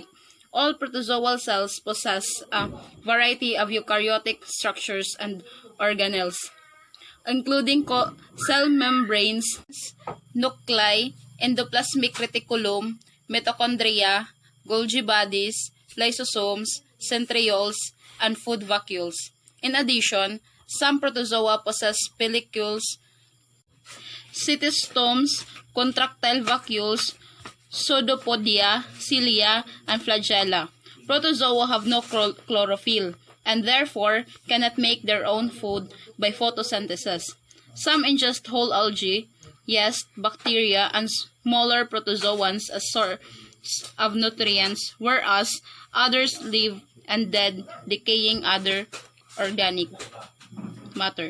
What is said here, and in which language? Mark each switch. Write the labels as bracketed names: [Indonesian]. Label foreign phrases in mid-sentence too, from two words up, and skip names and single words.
[English] All protozoal cells possess a variety of eukaryotic structures and organelles, including cell membranes, nuclei, endoplasmic reticulum, mitochondria, Golgi bodies, lysosomes, centrioles, and food vacuoles. In addition, some protozoa possess pellicules, cytostomes, contractile vacuoles, pseudopodia, cilia, and flagella. Protozoa have no chlorophyll and therefore cannot make their own food by photosynthesis. Some ingest whole algae, yeast, bacteria, and smaller protozoans as source of nutrients, whereas others live and dead, decaying other organic matter.